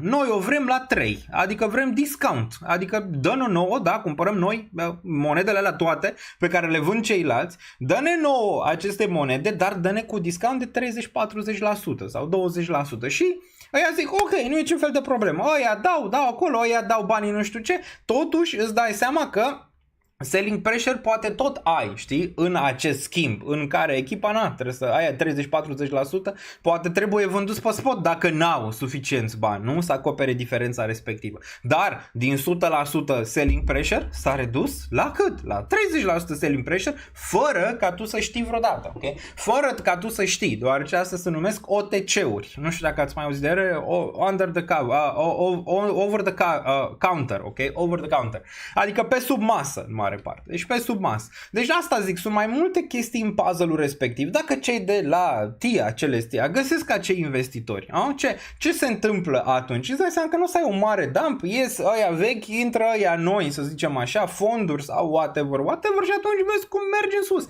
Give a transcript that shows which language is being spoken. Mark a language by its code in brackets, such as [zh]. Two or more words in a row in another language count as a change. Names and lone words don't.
[ro] Noi o vrem la 3, adică vrem discount, adică dă-ne nouă, da, cumpărăm noi monedele alea toate pe care le vând ceilalți, dă-ne nouă aceste monede, dar dă-ne cu discount de 30-40% sau 20%. Și ăia zic, ok, nu e niciun fel de problemă, ăia dau acolo, ăia dau banii nu știu ce, totuși îți dai seama că [en] selling pressure [ro] poate tot ai, știi, în acest schimb, în care echipa trebuie să aia 30-40%, poate trebuie vândut pe spot dacă n-au suficienți bani, nu? Să acopere diferența respectivă. Dar din 100% [en] selling pressure [ro] s-a redus la cât? La 30% [en] selling pressure, [ro] fără ca tu să știi vreodată, ok? Fără ca tu să știi, deoarece astea se numesc OTC-uri. Nu știu dacă ați mai auzit de ele, [en] over the counter, ok? Over the counter. [ro] Adică pe sub masă, în mare parte. Deci pe sub masă. Deci asta zic, sunt mai multe chestii în puzzle-ul respectiv. Dacă cei de la TIA, Celestia, găsesc acei investitori, ce se întâmplă atunci? Îți dai seama că nu o să ai un mare dump, ies ăia vechi, intră ăia noi, să zicem așa, fonduri sau whatever și atunci vezi cum mergi în sus.